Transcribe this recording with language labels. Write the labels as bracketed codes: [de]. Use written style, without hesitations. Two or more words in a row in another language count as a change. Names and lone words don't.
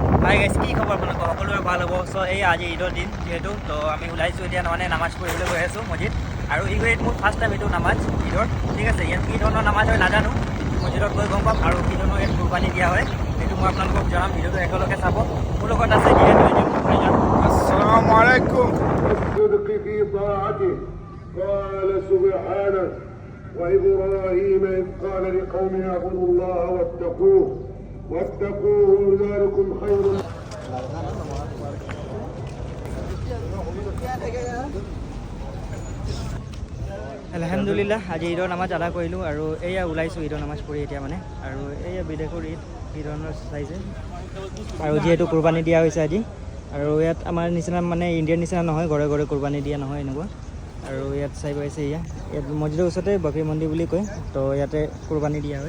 [en] hi guys, [as] কি খবৰ আপোনালোকৰ? সকলোৰে ভাল হ'ব। চ' এই আজি ঈদৰ দিন যিহেতু, তো আমি ওলাইছোঁ এতিয়া মানে নামাজ পঢ়িবলৈ গৈ আছোঁ মছজিদ। আৰু ঈদ মোৰ [en] first time [as] এইটো নামাজ ঈদৰ, ঠিক আছে। ইয়াত কি ধৰণৰ নামাজ হয় নাজানো, মছজিদত গৈ গম পাম। আৰু কি ধৰণৰ ইয়াত কুৰবানী দিয়া হয় সেইটো মই আপোনালোকক জনাম। ভিডিঅ'টো একেলগে চাব। মোৰ লগত আছে যিহেতু [ar] السلام عليكم. الصدق في طاعته قال سبحانه وإبراهيم إذ قال لقومه اعبدوا الله واتقوه ذلكم خير. [as] আলহামদুলিল্লাহ, আজি ঈদৰ নামাজ আদা কৰিলোঁ আৰু এয়া ওলাইছোঁ ঈদৰ নামাজ পঢ়ি এতিয়া মানে। আৰু এয়া বিদেশৰ ঈদ কি ধৰণৰ চাইছে। আৰু যিহেতু কুৰবানী দিয়া হৈছে আজি, আৰু ইয়াত আমাৰ নিচিনা মানে ইণ্ডিয়াৰ নিচিনা নহয়, ঘৰে ঘৰে কুৰবানী দিয়া নহয় এনেকুৱা। আৰু ইয়াত চাই পাইছে ইয়াত মছজিদৰ ওচৰতে বকৰী মন্দিৰ বুলি কয়, তো ইয়াতে কুৰবানী দিয়া হয়।